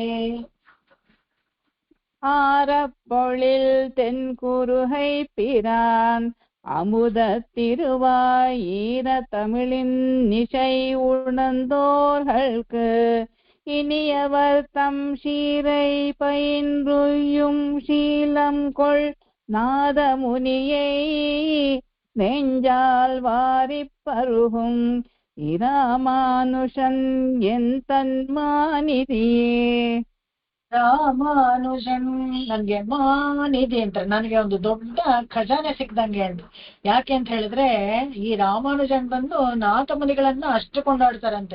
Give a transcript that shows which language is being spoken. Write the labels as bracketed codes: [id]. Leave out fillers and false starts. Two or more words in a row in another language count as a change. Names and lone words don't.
[ta] ஆரப்பொழில் தென் குருகை பிரான், அமுதத்திருவாய் ஈர தமிழின் இசை உணர்ந்தோர்களுக்கு, இனியவர் தம் சீரை பயின்றுயும் சீலம் கொள் நாதமுனியை, நெஞ்சால் வாரிப் பருகும் ஈ ராமானுஷன் எந்தன்மாநிதியே. [kn] ರಾಮಾನುಜನ್ ನನ್ಗೆ ಮಾನಿದೆ ಅಂತಾರೆ, ನನಗೆ ಒಂದು ದೊಡ್ಡ ಖಜಾನೆ ಸಿಕ್ದಂಗೆ ಅಂತ. ಯಾಕೆ ಅಂತ ಹೇಳಿದ್ರೆ ಈ ರಾಮಾನುಜನ್ ಬಂದು ನಾಥ ಮುನಿಗಳನ್ನ ಅಷ್ಟು ಕೊಂಡಾಡ್ತಾರಂತೆ.